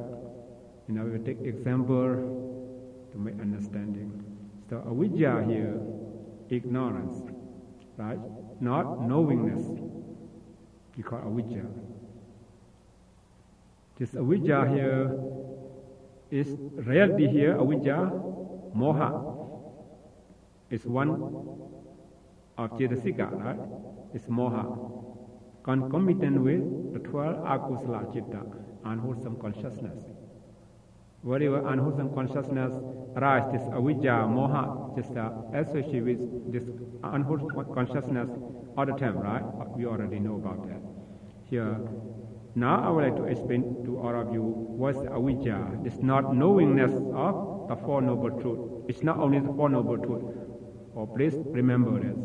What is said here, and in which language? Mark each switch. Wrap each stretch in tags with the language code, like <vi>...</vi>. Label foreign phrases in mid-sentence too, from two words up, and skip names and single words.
<en>We will take example to make understanding. So avijja here, ignorance, right? Not knowingness. You call avijja. This avijja here is reality here,</en> <pi>avijja, moha.</pi> <en>It's one of cetasika, right? It's moha. Concomitant with the 12</en> <pi>akusala citta,</pi> <en>unwholesome consciousness. Whatever unwholesome consciousness arises, this</en> <pi>avijja, moha,</pi> <en>just associated with this unwholesome consciousness all the time, right? We already know about that. Here, now I would like to explain to all of you what's avijja. It's not knowingness of the Four Noble Truths. It's not only the Four Noble Truths. Oh, please remember this.</en>